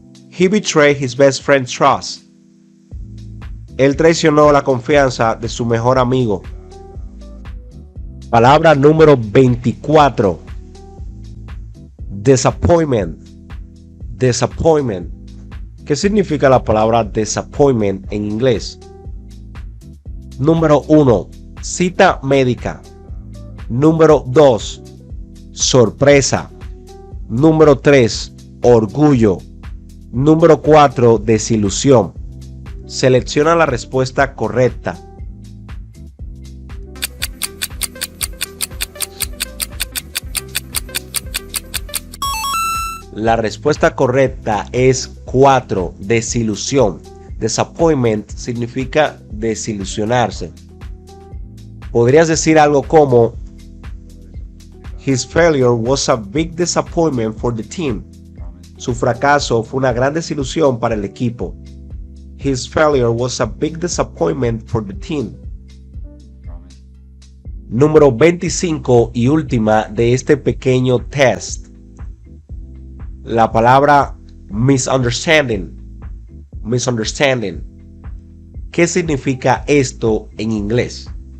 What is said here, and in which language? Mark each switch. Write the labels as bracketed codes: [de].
[en] He betrayed his best friend's trust. [es] Él traicionó la confianza de su mejor amigo. Palabra número 24. [en] Disappointment. Disappointment. [es] ¿Qué significa la palabra disappointment en inglés? Número 1. Cita médica. Número 2. Sorpresa. Número 3. Orgullo. Número 4. Desilusión. Selecciona la respuesta correcta. La respuesta correcta es 4. Desilusión. Disappointment significa desilusionarse. Podrías decir algo como: [en] His failure was a big disappointment for the team. [es] Su fracaso fue una gran desilusión para el equipo. [en] His failure was a big disappointment for the team. [es] Número 25 y última de este pequeño test. La palabra misunderstanding. Misunderstanding. ¿Qué significa esto en inglés?